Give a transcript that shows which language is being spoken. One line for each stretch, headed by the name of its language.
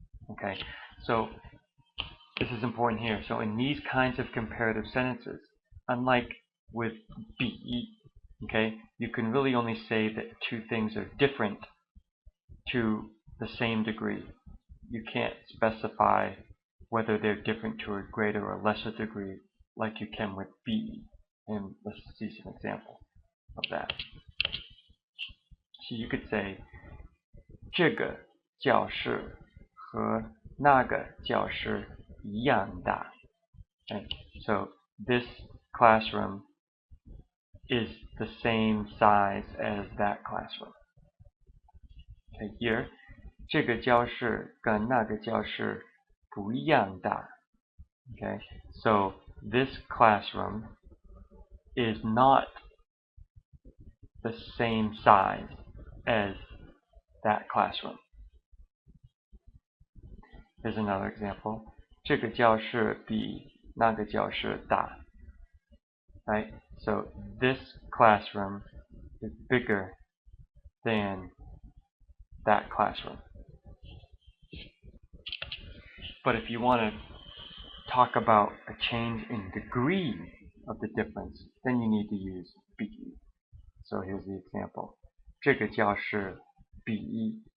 English: Okay, so this is important here. So in these kinds of comparative sentences, unlike with be, okay, you can really only say that two things are different to the same degree. You can't specify whether they're different to a greater or lesser degree like you can with be. And let's see some examples of that. So you could say
Chinese: 这个教室和那个教室一样大.
English: Okay, so this classroom is the same size as that classroom. Okay, here,
Chinese: 这个教室跟那个教室不一样大.
English: Okay, so this classroom is not the same size as that classroom. Here's another example.
Chinese: 这个教室比那个教室大.
English: Right? So this classroom is bigger than that classroom. But if you want to talk about a change in degree of the difference, then you need to use 比. So here's the example.
Chinese: 这个教室比